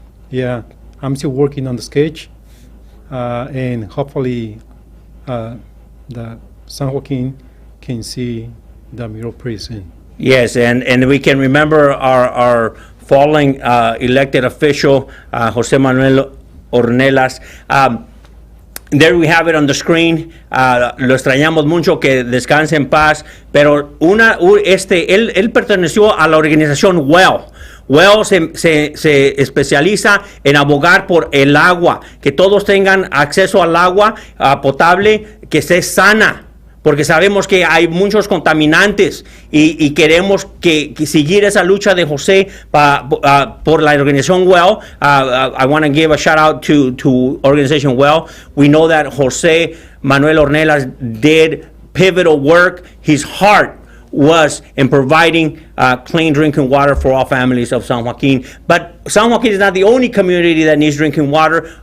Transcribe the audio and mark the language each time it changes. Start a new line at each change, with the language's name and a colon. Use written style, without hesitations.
English: Yeah, I'm still working on the sketch, and hopefully the San Joaquin can see the mural pretty soon. Yes, and we can remember our fallen elected official, Jose Manuel Ornelas. There we have it on the screen.
Spanish: Lo extrañamos mucho, que descanse en paz. Pero él perteneció a la organización WELL. WELL se especializa en abogar por el agua, que todos tengan acceso al agua potable, que esté sana. Porque sabemos que hay muchos contaminantes y queremos que seguir esa lucha de José por la organización WELL.
English: I want to give a shout out to organization WELL. We know that Jose Manuel Ornelas did pivotal work. His heart was in providing clean drinking water for all families of San Joaquin. But San Joaquin is not the only community that needs drinking water.